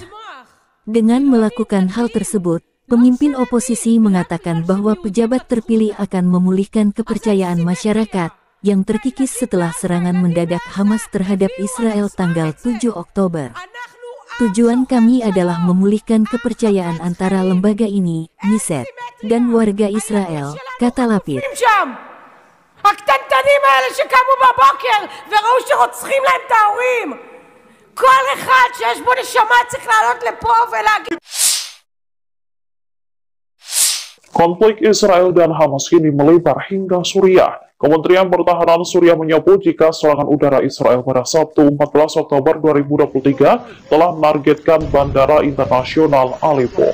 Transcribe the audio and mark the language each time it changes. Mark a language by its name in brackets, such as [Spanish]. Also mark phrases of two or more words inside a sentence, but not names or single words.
[Indonesian] Dengan melakukan hal tersebut, pemimpin oposisi mengatakan bahwa pejabat terpilih akan memulihkan kepercayaan masyarakat, yang terkikis setelah serangan mendadak Hamas terhadap Israel tanggal 7 Oktober. Tujuan kami adalah memulihkan kepercayaan antara lembaga ini, Niset, dan warga Israel, kata Lapid. [Hebrew] הקטנטנים האלה שקמו בבוקר וראו שרוצחים להם את ההורים. כל אחד שיש בו נשמה צריך לעלות לפה ולהגיד. [Indonesian] Konflik Israel dan Hamas kini melebar hingga Suriah. Kementerian Pertahanan Suriah menyebut jika serangan udara Israel pada Sabtu 14 Oktober 2023 telah menargetkan Bandara Internasional Aleppo.